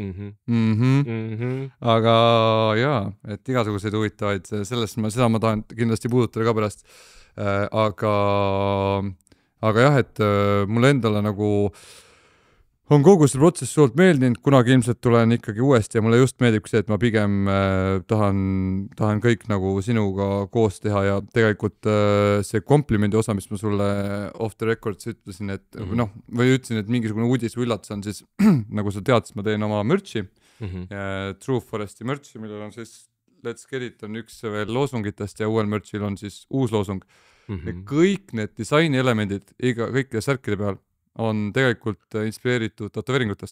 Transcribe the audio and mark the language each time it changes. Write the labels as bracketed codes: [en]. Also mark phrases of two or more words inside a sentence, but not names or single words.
[et] Aga jaa, et igasuguseid huvitavaid, seda ma tahan kindlasti puudutada ka pärast, aga jah, et mulle endale nagu on kogu see protsess suurt meeldinud, kunagi ilmselt tulen ikkagi uuesti ja mulle just meeldib see, et ma pigem tahan kõik nagu sinuga koos teha ja tegelikult see komplimendi osa, mis ma sulle [en] off the records [et] ütlesin, et või ütlesin, et mingisugune uudis või üllatus on siis, nagu sa tead, siis ma teen oma mürtsi, True Foresti mürtsi, millel on siis [en] Let's Get It on [et] üks veel loosungitest ja uuel mürtsil on siis uus loosung. Ja kõik need disainielemendid kõikide särkide peal on tegelikult inspireeritud tätoveeringutest.